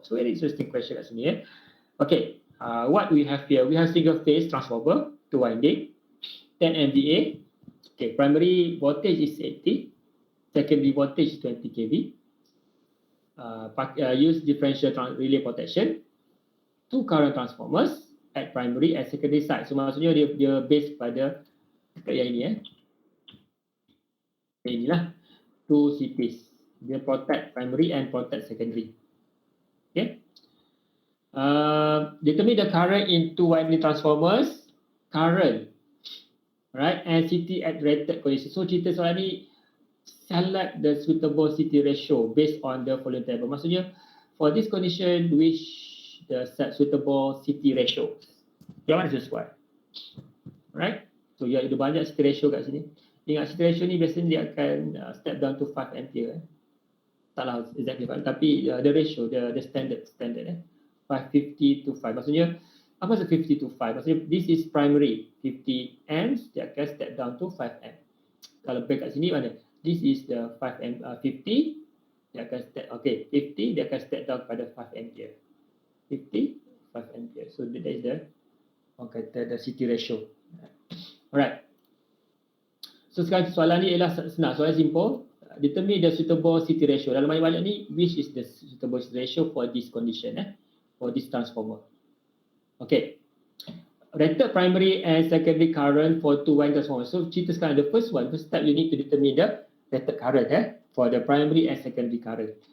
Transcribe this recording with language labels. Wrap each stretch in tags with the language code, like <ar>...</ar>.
<en>So, very interesting question</en> <ms>kat sini.</ms> <en>Okay, what we have here? We have single phase transformer, two winding, 10 MVA. Okay, primary voltage is 80, secondary voltage is 20 kV. Use differential relay protection, two current transformers at primary and secondary side.</en> <ms>So maksudnya dia base pada yang ini, inilah two CPs. Dia</ms> <en>protect primary and protect secondary. Okay. Determine the current in two winding transformers, current, right, and CT at rated condition.</en> <ms>So cerita soalan ni,</ms> <en>select the suitable CT ratio based on the following table.</en> <ms>Maksudnya,</ms> <en>for this condition, which the suitable CT ratio.</en> <ms>Yang mana sesuai?</ms> <en>Right?</en> <ms>So, ada banyak CT ratio kat sini. Ingat,</ms> <en>CT ratio</en> <ms>ni biasanya dia akan</ms> <en>step down to 5 ampere.</en> <ms>Taklah</ms> <en>exactly 5,</en> <ms>tapi</ms> <en>the ratio, the standard, 550 to 5.</en> <ms>Maksudnya, apa maksud 50 to 5? Maksudnya,</ms> <en>this is primary. 50 amps,</en> <ms>dia akan</ms> <en>step down to 5 amp.</en> <ms>Kalau break kat sini, mana?</ms> <en>This is the 50,</en> <ms>dia akan</ms> <en>step, 50, dia akan step down pada 5 ampere. 50, 5 ampere. So that is the, the CT ratio. Alright.</en> <ms>So sekarang soalan ni ialah senang, soalan simple.</ms> <en>Determine the suitable CT ratio.</en> <ms>Dalam banyak-banyak ni,</ms> <en>which is the suitable CT ratio for this condition, for this transformer. Okay. rated primary and secondary current for two wire transformer.</en> <ms>So cerita sekarang,</ms> <en>the first step you need to determine the rated current for the primary and secondary current.</en>